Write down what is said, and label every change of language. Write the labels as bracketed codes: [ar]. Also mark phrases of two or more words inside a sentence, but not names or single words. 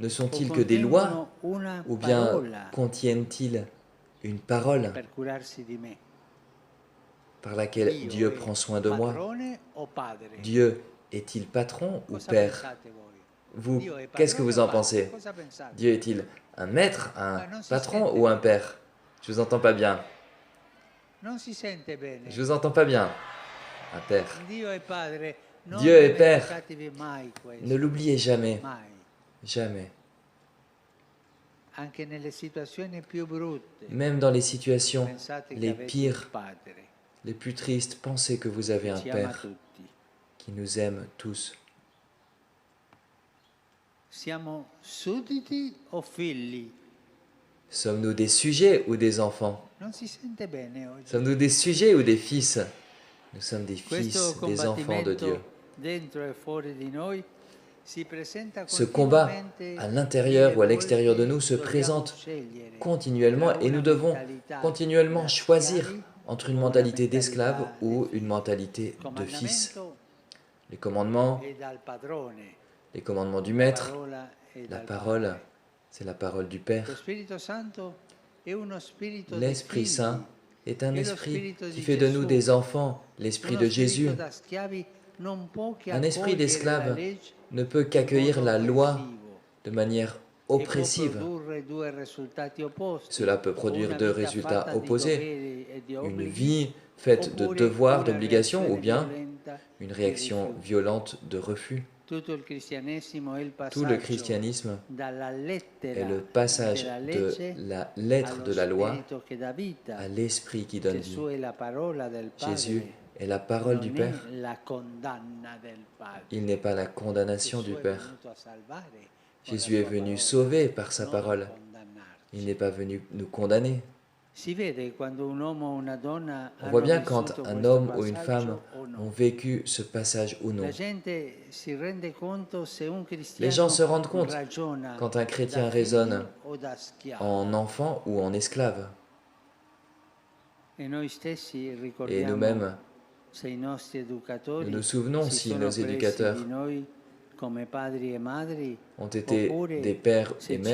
[it] o [fr] sont-ils que des lois [it] contengono una [fr] ou bien [it] parola [fr] contiennent-ils une parole [it] per curarsi di me? [fr] par laquelle [it] Dio [fr] Dieu [it] è [fr] prend soin de moi? [it] padrone o padre? [fr] Dieu est-il patron ou [it] Cosa [fr] père? [it] pensate voi? [fr] Vous, [it] Dio è [fr] qu'est-ce que [it] padrone [fr] vous [it] o [fr] en [it] padre? [fr] pensez? [it] Cosa pensate? [fr] Dieu est-il un maître, un [it] Non si [fr] patron [it] sente [fr] ou un [it] bene. [fr] père? Je vous entends pas bien. [it] Non si sente bene. [fr] Je vous entends pas bien. Un père. [it] Dio è padre. Non [fr] Dieu est père. [it] dimenticatevi mai questo. [fr] Ne l'oubliez jamais. [it] Mai. [fr] Jamais. [it] Anche nelle situazioni più brutte. [fr] Même dans les situations [it] Pensate che [fr] les [it] avete un [fr] pires, [it] padre [fr] les plus tristes, pensez que vous avez [it] che [fr] un [it] ci ama [fr] père [it] tutti. [fr] qui nous aime tous. [it] Siamo sudditi o figli? [fr] Sommes-nous des sujets ou des enfants? [it] Non si sente bene oggi. [fr] Sommes-nous des sujets ou des fils? Nous sommes des [it] Questo [fr] fils, des enfants de Dieu. [it] combattimento dentro e fuori di noi si presenta [fr] Ce combat [it] continuamente. [fr] à l'intérieur ou à [it] Mille [fr] l'extérieur de [it] volte [fr] nous se [it] dobbiamo [fr] présente [it] scegliere [fr] continuellement [it] tra [fr] et nous [it] una [fr] devons [it] mentalità [fr] continuellement [it] da [fr] choisir [it] schiavi [fr] entre une [it] o una [fr] mentalité [it] mentalità [fr] d'esclave [it] di [fr] ou [it] figli. [fr] une mentalité [it] Il [fr] de fils. [it] comandamento [fr] Les commandements, [it] è dal padrone, [fr] les commandements du [it] la [fr] maître, [it] parola è [fr] la [it] dal [fr] parole, [it] Padre. [fr] c'est la parole du [it] Lo [fr] Père. [it] Spirito Santo è uno spirito di [fr] L'Esprit [it] figli, [fr] Saint est un [it] è lo [fr] esprit [it] spirito [fr] qui [it] di [fr] fait de nous [it] Gesù. [fr] des enfants, l'esprit [it] Uno [fr] de [it] spirito [fr] Jésus. [it] da schiavi non può che [fr] Un esprit [it] accogliere la [fr] d'esclave [it] legge [fr] ne peut [it] in [fr] qu'accueillir [it] modo [fr] la loi [it] oppressivo [fr] de manière [it] e può [fr] oppressive. [it] produrre due risultati opposti. [fr] Cela peut [it] O [fr] produire [it] una [fr] deux [it] vita [fr] résultats [it] fatta di [fr] opposés. [it] doveri e di [fr] Une [it] obblighi, [fr] vie faite de [it] oppure [fr] devoirs, [it] una [fr] d'obligations, ou [it] reazione [fr] bien [it] violenta [fr] une [it] di [fr] réaction [it] rifiuto. [fr] violente de refus. [it] Tutto il cristianesimo è il [fr] Tout le [it] passaggio [fr] christianisme [it] dalla [fr] est [it] lettera [fr] le passage [it] della [fr] de [it] legge [fr] la lettre [it] allo [fr] de la loi [it] spirito che dà vita. [fr] à l'esprit qui donne vie. [it] Gesù è la parola del [fr] Jésus [it] Padre, [fr] est la parole du [it] non [fr] Père. [it] è la condanna del Padre. [fr] Il n'est pas la condamnation [it] Gesù [fr] du [it] è [fr] Père. [it] venuto a salvare con [fr] Jésus [it] la [fr] est [it] sua [fr] venu [it] parola, [fr] sauver par sa [it] non a [fr] parole. [it] condannarci. [fr] Il n'est pas venu nous condamner. [it] Si vede quando un uomo o una donna [fr] On voit [it] hanno [fr] bien quand [it] vissuto [fr] un [it] questo [fr] homme ou une [it] passaggio [fr] femme [it] o no. [fr] ont vécu ce passage ou non. [it] La gente si rende conto se un [fr] Les gens [it] cristiano [fr] se rendent compte [it] ragiona [fr] quand un chrétien [it] da [fr] raisonne [it] figlio o da schiavo. [fr] en enfant ou en esclave. [it] E noi stessi [fr] Et [it] ricordiamo [fr] nous-mêmes, [it] se i nostri educatori [fr] nous nous souvenons [it] si [fr] si [it] sono [fr] nos [it] presi [fr] éducateurs [it] di noi come padri e madri [fr] ont été [it] oppure [fr] des pères et [it] se ci